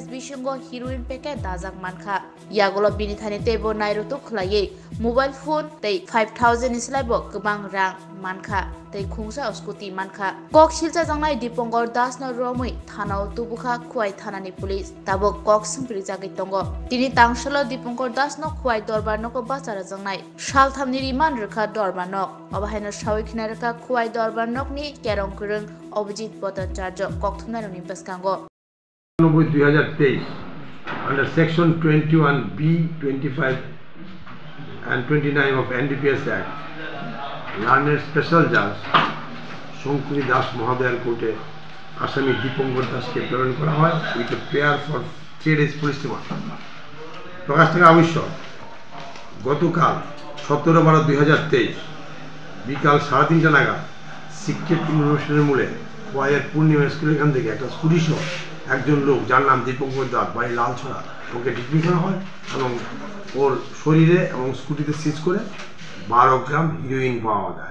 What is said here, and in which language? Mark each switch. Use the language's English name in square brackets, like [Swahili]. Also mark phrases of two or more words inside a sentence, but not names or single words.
[Kok Borok] बिसुंगो [English] heroin packet [Kok Borok] दाजाक मानखा यागलो बिनि थानि टेबो नायरुतो खुलायै [English] mobile phone [Kok Borok] तै 5000 नि स्लाइबो गोबां रां मानखा तै खुंसा स्कुटी मानखा कक सिलचा जांनाय दीपंकर दास न रमै थानाव तुबुखा खुवाई थानानि पुलिस ताबो कक सिमप्रि जागै तंगो तिनि तांसलो दीपंकर दास न खुवाई दरबार नको बाचारा जांनाय सालथामनि रिमान रोखा दरबार नक अबाहायनो सावैखिना रोखा खुवाई दरबार नकनि केरं करं अभिजित भट्टाचार्य ककथुमनानि बसकांगो [English] 2023 under section 21B 25 and 29 of NDPS Act learned special judge [Bangla] শঙ্কুরি দাস মহোদয়ের কোর্টে আসামি দীপঙ্কর দাসকে প্রেরণ করা হয় [English] with a prayer for 3 days police remand. [Bangla] প্রকাশ থেকে আবশ্যক গতকাল 17/12/2023 বিকাল 3:30 নাগাদ শিক্ষিত ইউনিভার্সিটির মূলে খোয়াইয়ের পূর্ণিমা স্কুলের এখান থেকে একটা স্কুটি সহ একজন লোক যার নাম দীপঙ্কর দাস বাড়ি লালছড়া ওকে ডিটেইন করা হয় এবং ওর শরীরে এবং স্কুটিতে সিজ করে 12 গ্রাম হিরোইন পাওয়া যায়।